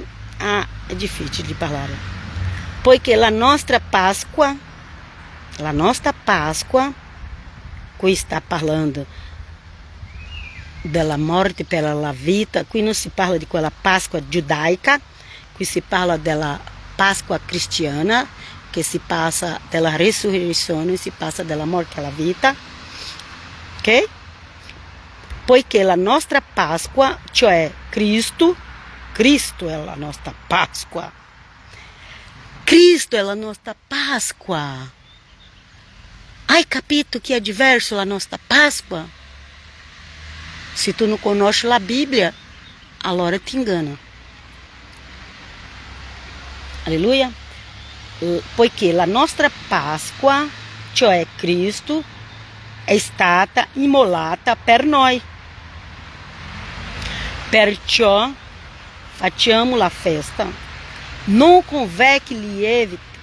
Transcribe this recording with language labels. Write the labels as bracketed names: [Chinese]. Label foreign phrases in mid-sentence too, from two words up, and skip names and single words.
[Italian] Ah, è difficile di parlare. Poiché la nostra Páscoa, qui sta parlando della morte per la vita, qui non si parla di quella Páscoa giudaica, qui si parla della Páscoa cristiana, che si passa della risurrezione, si passa della morte alla vita, ok? Poiché la nostra Páscoa, cioè Cristo è la nostra Páscoa. Cristo è la nostra Páscoa. Hai capito [Portuguese] que é [Italian] diverso la nostra Páscoa? Se tu não conosci la Bíblia, allora ti ingana. Alleluia. Poiché la nostra Páscoa, cioè Cristo, è stata immolata per noi. Perciò facciamo la festa non con vecchi lieviti,